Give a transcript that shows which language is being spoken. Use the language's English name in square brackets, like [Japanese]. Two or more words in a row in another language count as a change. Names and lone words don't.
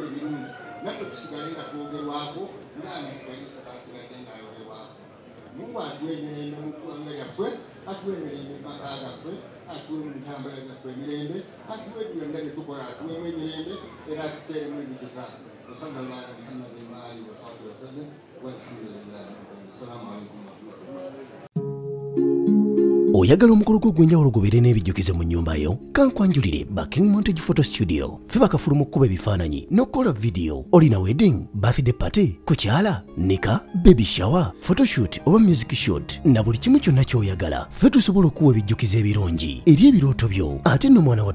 [Ganda] ebirungi naffe tusigale nga twogerwako ng'anasigalisiasigadde ng'ayogerwako mungu atuwa emirembe mu ggwanga lyaffe atuwa emirembe mu maka gaffe atuwe mu ntambula zaffe emirembe atuwe byonna bye tukola atuwemu emirembe era atuteeremu emikisa [Arabic] وصلى الله على محمد وآله وصحبه وسلم والحمد لله رب العالمين السلام عليكم ورحمة الله. [Ganda] Oyagala omukolo gw'enjawulo gubeere n'ebijjukize mu nnyumba yo kankwanjulire Backing Montage Photo Studio fe bakafulumu okukuba ebifaananyi n'okukola vidiyo olina [English] wedding birthday party [Ganda] kukyala nika [English] baby shower [Ganda] photoshoot oba [English] music shoot [Ganda] na buli kimu kyonna ky'oyagala fe tusobola okuwa ebijjukize ebirungi eri ebirooto byo ate nno mwana